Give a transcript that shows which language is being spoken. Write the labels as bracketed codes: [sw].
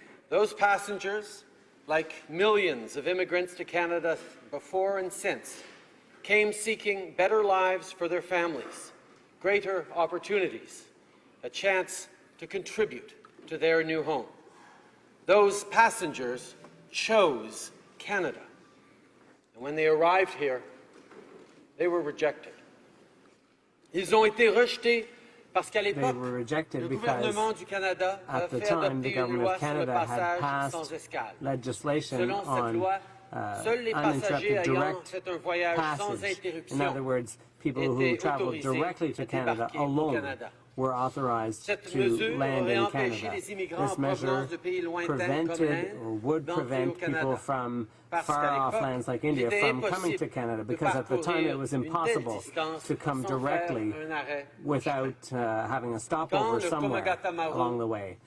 [en] Those passengers, like millions of immigrants to Canada before and since, came seeking better lives for their families, greater opportunities, a chance to contribute to their new home. Those passengers chose Canada. And when they arrived here, they were rejected. [fr] Ils ont été rejetés parce qu'à l'époque, le gouvernement du Canada avait fait adopter une loi sur le passage sans escale. Selon cette loi, seuls les passagers ayant fait un voyage sans interruption [en] people who traveled directly to Canada alone were authorized to land in Canada. This measure prevented or would prevent people from far-off lands like India from coming to Canada, because at the time it was impossible to come directly without having a stopover somewhere along the way.